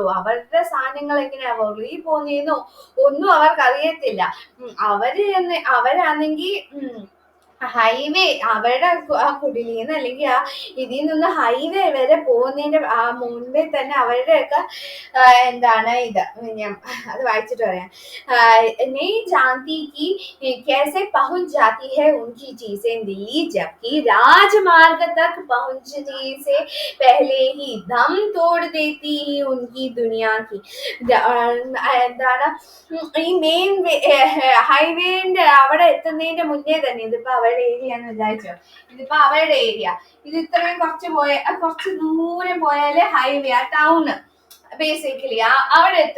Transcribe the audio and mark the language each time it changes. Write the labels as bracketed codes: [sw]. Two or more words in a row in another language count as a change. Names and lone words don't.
[ml] അവരുടെ സാധനങ്ങൾ എങ്ങനെയാ വെളിയിൽ പോകുന്നതെന്നോ ഒന്നും അവർക്കറിയത്തില്ല. അവരാണെങ്കിൽ ഹൈവേ അവരുടെ ആ കുടിലിന്ന് അല്ലെങ്കിൽ ആ ഇതിൽ നിന്ന് ഹൈവേ വരെ പോകുന്നതിന്റെ ആ മുൻപേ തന്നെ അവരുടെയൊക്കെ എന്താണ് ഇത് ഞാൻ അത് വായിച്ചിട്ട് പറയാം. [hi] नहीं जानती कि कैसे पहुंच जाती है उनकी चीजें दिल्ली, जबकि राजमार्ग तक पहुंचने से पहले ही दम तोड़ देती ही उनकी दुनिया की. [ml] എന്താണ് ഈ മെയിൻ ഹൈവേന്റെ അവിടെ എത്തുന്നതിന്റെ മുന്നേ തന്നെ, ഇതിപ്പോ അവരുടെ ഏരിയ എന്ന് വിചാരിച്ചോ, ഇതിപ്പോ അവരുടെ ഏരിയ, ഇത് ഇത്രയും കുറച്ച് ദൂരം പോയാല് ഹൈവേ ആ [en] town basically [ml] അവിടെ എത്തും.